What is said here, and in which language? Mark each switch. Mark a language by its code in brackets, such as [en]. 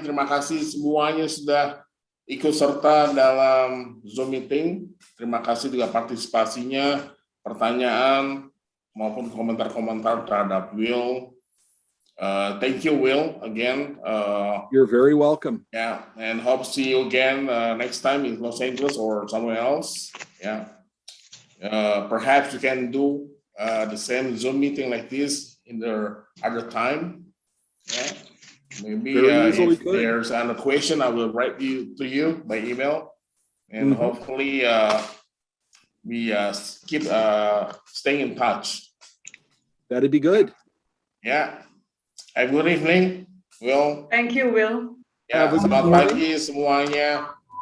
[id] Terima kasih semuanya sudah ikut serta dalam Zoom meeting. Terima kasih juga partisipasinya, pertanyaan maupun komentar-komentar terhadap Will. [en] Thank you, Will, again. You're very welcome. Yeah, and hope to see you again next time in Los Angeles or somewhere else. Yeah, perhaps we can do the same Zoom meeting like this in the other time. Yeah. Maybe if there's a question, I will write to you by email, and hopefully we keep staying in touch. That'd be good. Yeah. Have a good evening, Will. Thank you, Will. [id] Ya, selamat pagi semuanya.